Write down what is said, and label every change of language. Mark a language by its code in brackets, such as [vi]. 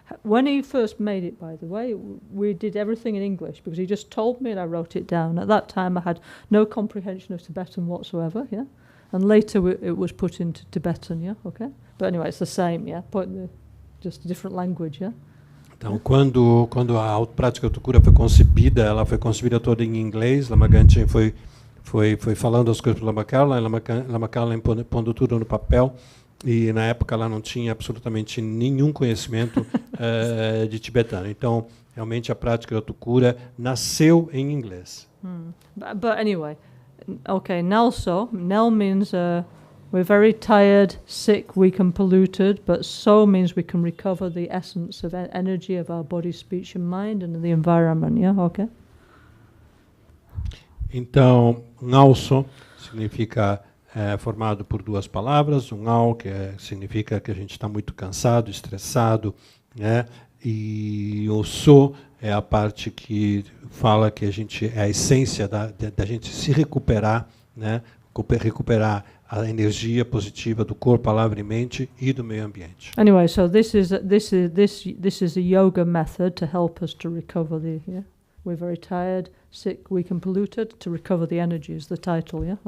[en] When he first made it, by the way, we did everything in English because he just told me and I wrote it down. At that time I had no comprehension of Tibetan whatsoever, yeah? And later it was put into Tibetan, yeah? Okay? But anyway, it's the same, yeah? Just a different language, yeah? [pt] Então, quando a prática Autocura foi concebida, ela foi concebida toda em inglês. Lama Gangchen foi falando as coisas para Lama Kalen pondo tudo no papel, e na época ela não tinha absolutamente nenhum conhecimento de tibetano. Então, realmente a prática Autocura nasceu em inglês. [en] But anyway, okay, NgalSo, Nel means we're very tired, sick, weak and polluted, but So means we can recover the essence of energy of our body, speech and mind and the environment, yeah, okay? [pt] Então, NgalSo significa formado por duas palavras, Ngal, que significa que a gente está muito cansado, estressado, né? E o So é a parte que fala que a gente é a essência da gente se recuperar, né? Recuperar a energia positiva do corpo, palavra e mente e do meio ambiente. [en] Anyway, so this is a yoga method to help us to recover the, yeah? We're very tired, sick, weak and polluted, to recover the energy is the title, yeah?